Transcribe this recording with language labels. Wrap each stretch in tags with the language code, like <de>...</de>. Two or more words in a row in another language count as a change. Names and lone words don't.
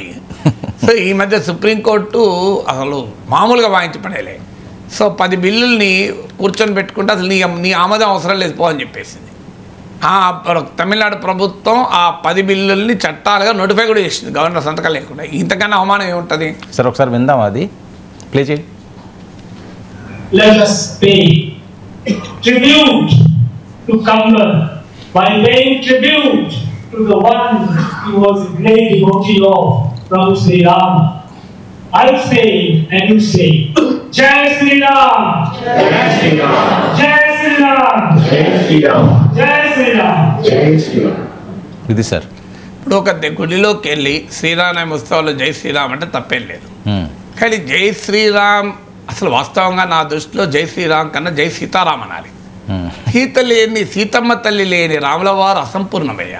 <te>సో ఈ మధ్య సుప్రీంకోర్టు అసలు మామూలుగా వాయించి పడేలే. సో 10 బిల్లుల్ని కూర్చొని పెట్టుకుంటే అసలు నీ ఆమోదం అవసరం లేదు పో అని చెప్పేసింది. తమిళనాడు ప్రభుత్వం ఆ 10 బిల్లుల్ని చట్టాలుగా నోటిఫై కూడా చేసింది గవర్నర్ సంతకం లేకుండా. ఇంతకన్నా అవమానం ఏముంటుంది? సార్ ఒకసారి విందాం, అది ప్లే చేయండి.</te> <en>Let us pay tribute to Kamban by paying tribute to the one who was a great devotee of Prabhu Sri Ram. I say and you say,</en> <hi>जय श्री राम, जय श्री राम, जय श्री राम, जय श्री राम, जय श्री राम, जय श्री राम.</hi> <te>ఇది సార్ ఇప్పుడు ఒక గుడిలోకి వెళ్ళి శ్రీరామ ఉత్సవాల్లో</te> <hi>जय श्रीराम</hi> <te>అంటే తప్పేం లేదు. కానీ</te> <hi>जय श्रीराम</hi> <te>అసలు వాస్తవంగా నా దృష్టిలో</te> <hi>जय श्रीराम</hi> <te>కన్నా</te> <hi>जय सीताराम</hi> <te>అనాలి. సీతమ్మ తల్లి లేని రాముల వారు అసంపూర్ణమయ్యా.</te>